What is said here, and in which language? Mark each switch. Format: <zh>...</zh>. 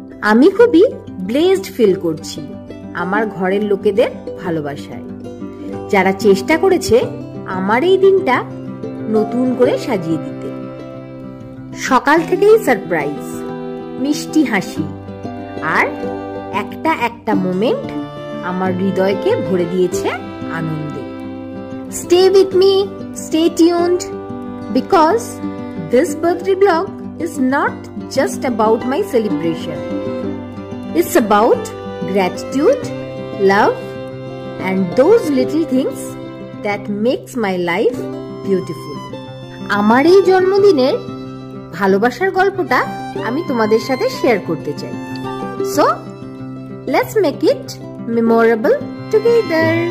<bn>আমি খুবই blessed feel করছি আমার ঘরের লোকেদের ভালোবাসায়, যারা চেষ্টা করেছে আমার এই দিনটা নতুন করে সাজিয়ে দিতে। সকাল থেকেই সারপ্রাইজ, মিষ্টি হাসি আর একটা একটা মোমেন্ট আমার হৃদয়কে ভরে দিয়েছে আনন্দে।</bn> <en>Stay with me, stay tuned, because this birthday vlog is not just about my celebration. It's about gratitude, love, and those little things that makes my life beautiful.</en> <bn>আমার এই জন্মদিনের ভালোবাসার গল্পটা আমি তোমাদের সাথে শেয়ার করতে চাই।</bn> <en>So, let's make it memorable together.</en>